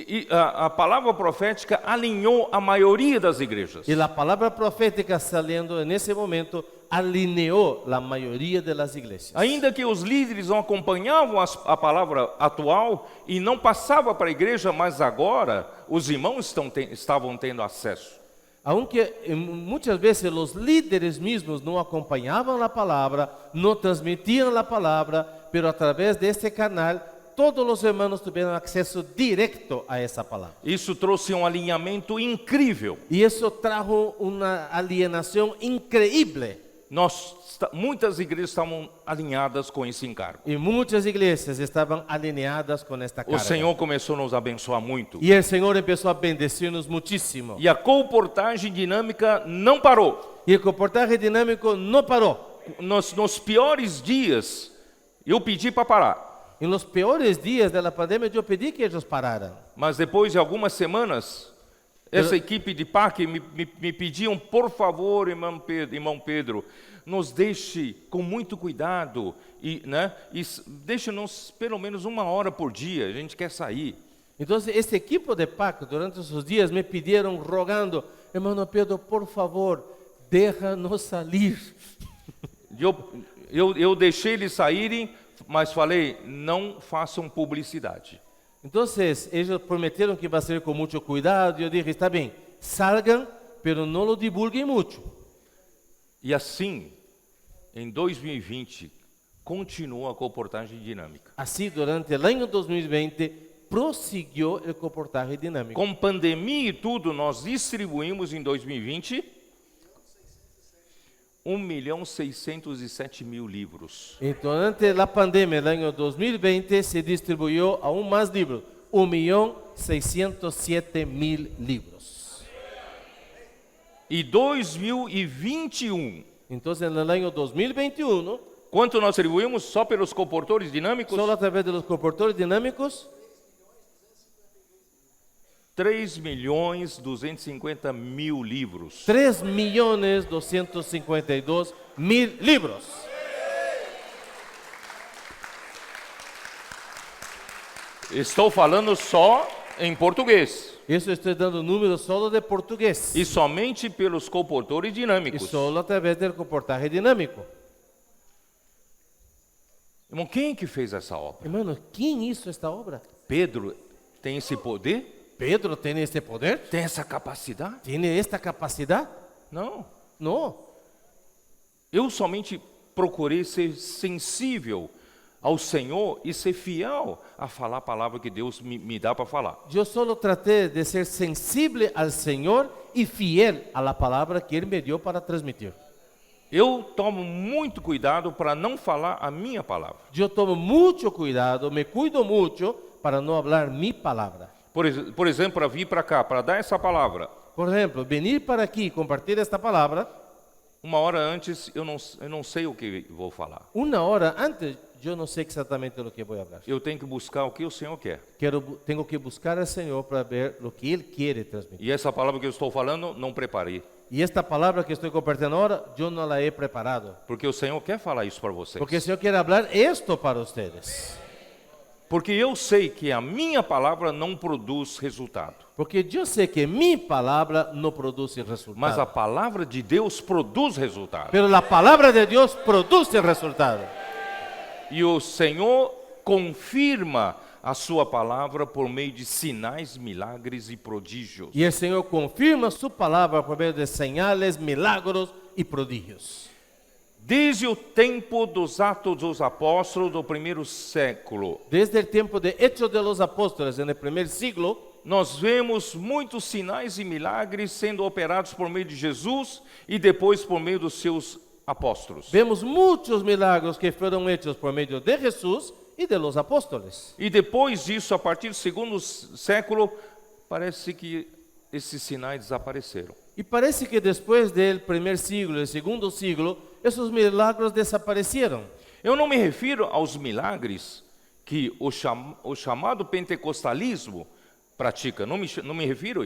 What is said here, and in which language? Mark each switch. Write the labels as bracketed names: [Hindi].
[Portuguese] A palavra profética alinhou a maioria das igrejas. [Spanish] Y la palabra profética saliendo en ese momento alineó la mayoría de las iglesias. [Portuguese] Ainda que os líderes não acompanhavam a palavra atual e não passava para a igreja, mas agora os irmãos estavam tendo acesso. [Spanish] Aunque muchas veces los líderes mismos no acompañaban la palabra, no transmitían la palabra, pero a través de este canal todos los hermanos tuvieron acceso directo a esa palabra. [Portuguese] Isso trouxe um alinhamento incrível. [Spanish] Y eso trajo una alienación increíble. [Portuguese] muitas igrejas estavam alinhadas com esse encargo. [Spanish] Y muchas iglesias estaban alineadas con esta [Portuguese] O [Spanish] carga. [Portuguese] Senhor começou a nos abençoar muito. [Spanish] Y el Señor empezó a bendecirnos muchísimo. [Portuguese] E a comportagem dinâmica não parou. [Spanish] Y el comportaje dinámico no paró. [Portuguese] Nos piores dias, eu pedi para parar. [Spanish] En los peores días de la pandemia yo pedí que ellos pararan. [Portuguese] Mas depois de algumas semanas, essa equipe de PAC me pediam, por favor, irmão Pedro, nos deixe com muito cuidado e deixe-nos pelo menos 1 hora por dia, a gente quer sair. [Spanish] Entonces este equipo de PAC durante esos días me pidieron rogando, hermano Pedro, por favor, déjanos salir. [Portuguese] Eu deixei eles saírem, mas falei, não façam publicidade. [Spanish] Entonces ellos prometieron que iba a ser con mucho cuidado. Yo dije, está bien, salgan, pero no lo divulguen mucho. [Portuguese] E assim, em 2020, continuou a comportagem dinâmica. [Spanish] Así durante el año 2020 prosiguió el comportaje dinámico. [Portuguese] Com pandemia e tudo, nós distribuímos em 2020 1.607.000 livros. [Spanish] Durante la pandemia del año 2020 se distribuyó aún más libros, 1.607.000 libros. [Portuguese] E 2021, [Spanish] Entonces en el año 2021, [Portuguese] quanto nós distribuímos só pelos comportadores dinâmicos? [Spanish] solo a través de los comportadores dinámicos, [Portuguese] 3.250.000 livros. [Spanish] 3.252.000 libros. [Portuguese] Estou falando só em português. [Spanish] Eso estoy dando números solo de portugués. [Portuguese] E somente pelos comportadores [Spanish] Y [Portuguese] dinâmicos. [Spanish] solo a través del comportaje dinámico. [Portuguese] Irmão, quem que fez essa obra? [Spanish] Hermano, ¿quién hizo esta obra? [Portuguese] Pedro tem esse poder? [Spanish] ¿Pedro tiene este poder? [Portuguese] Tem essa capacidade? [Spanish] ¿Tiene esta capacidad? [Portuguese] Não. [Spanish] No. [Portuguese] Eu somente procurei ser sensível ao Senhor e ser fiel a falar a palavra que Deus me dá para falar. [Spanish] Yo solo traté de ser sensible al Señor y fiel a la palabra que Él me dio para transmitir. [Portuguese] Eu tomo muito cuidado para não falar a minha palavra. [Spanish] Yo tomo mucho cuidado, me cuido mucho para no hablar mi palabra. [Portuguese] Por exemplo, para vir para cá, para dar essa palavra, [Spanish] Por ejemplo, venir para aquí y compartir esta palabra, [Portuguese] 1 hora antes eu não sei o que vou falar. [Spanish] 1 hora antes, yo no sé exactamente lo que voy a hablar. [Portuguese] Eu tenho que buscar o que o Senhor quer. [Spanish] Tengo que buscar al Señor para ver lo que Él quiere transmitir. [Portuguese] E essa palavra que eu estou falando, não preparei. [Spanish] Y esta palabra que estoy compartiendo ahora, yo no la he preparado. [Portuguese] Porque o Senhor quer falar isso para vocês. [Spanish] Porque el Señor quiere hablar esto para ustedes. [Portuguese] Porque eu sei que a minha palavra não produz resultado. [Spanish] Porque yo sé que mi palabra no produce resultado. [Portuguese] Mas a palavra de Deus produz resultado. [Spanish] Pero la palabra de Dios produce resultado. [Portuguese] E o Senhor confirma a sua palavra por meio de sinais, milagres e prodígios. [Spanish] Y el Señor confirma su palabra por medio de señales, milagros y prodigios. [Portuguese] Desde o tempo dos Atos dos Apóstolos do primeiro século, [Spanish] Desde el tiempo de Hechos de los Apóstoles en el primer siglo, [Portuguese] nós vemos muitos sinais e milagres sendo operados por meio de Jesus e depois por meio dos seus apóstolos. [Spanish] vemos muchos milagros que fueron hechos por medio de Jesús y de los apóstoles. [Portuguese] E depois disso, a partir do segundo século, parece que esses sinais desapareceram. [Spanish] Y parece que después del primer siglo, el segundo siglo, esos milagros desaparecieron. [Portuguese] Eu não me refiro aos milagres que o chamado pentecostalismo pratica, não me refiro a